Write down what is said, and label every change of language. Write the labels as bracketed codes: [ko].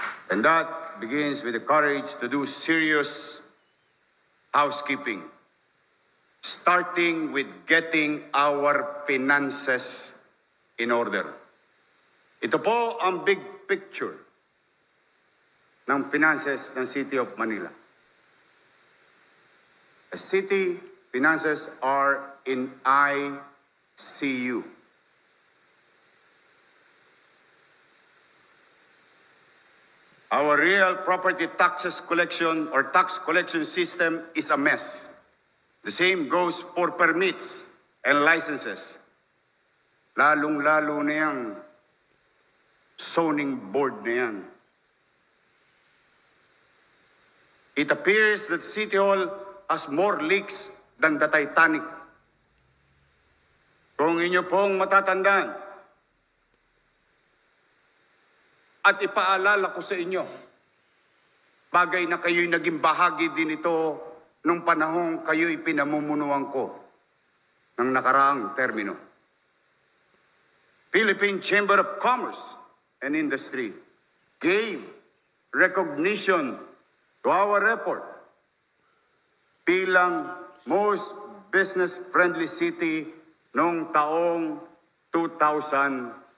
[en] And that begins with the courage to do serious housekeeping, starting with getting our finances in order. [tl] Ito po ang [en] big picture [tl] ng finances ng City of Manila. [en] The city finances are in ICU. Our real property taxes collection or tax collection system is a mess. The same goes for permits and licenses. [tl] Lalong-lalo na yung zoning board na yan. [en] It appears that City Hall has more leaks than the Titanic. [tl] Kung inyo pong matatandaan, at ipaalala ko sa inyo, bagay na kayo'y naging bahagi din ito nung panahong kayo'y pinamumunuan ko ng nakaraang termino. [en] Philippine Chamber of Commerce and Industry gave recognition to our effort [tl] bilang [en] most business-friendly city [tl] noong taong 2001.